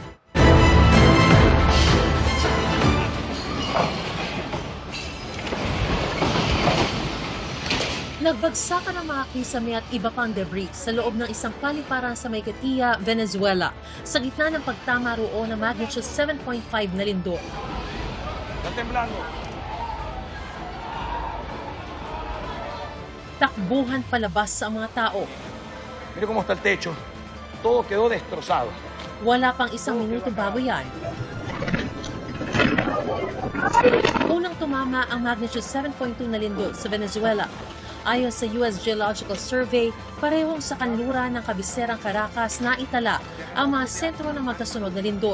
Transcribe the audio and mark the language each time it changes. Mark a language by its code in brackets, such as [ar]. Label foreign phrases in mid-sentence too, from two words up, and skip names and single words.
[tl] Nagbagsakan ang mga kisame at iba pang debris sa loob ng isang paliparan sa Mayquetia, Venezuela, sa gitna ng pagtama roon ng magnitude 7.5 na lindol. Takbuhan palabas sa mga tao. [es] Mira cómo está el techo. Todo quedó destrozado. [tl] Wala pang isang minuto bago yan. Unang tumama ang magnitude 7.2 na lindol sa Venezuela. Ayon sa US Geological Survey, parehong sa kanluran ng kabiserang Caracas na itala ang mga sentro ng magkasunod na lindol.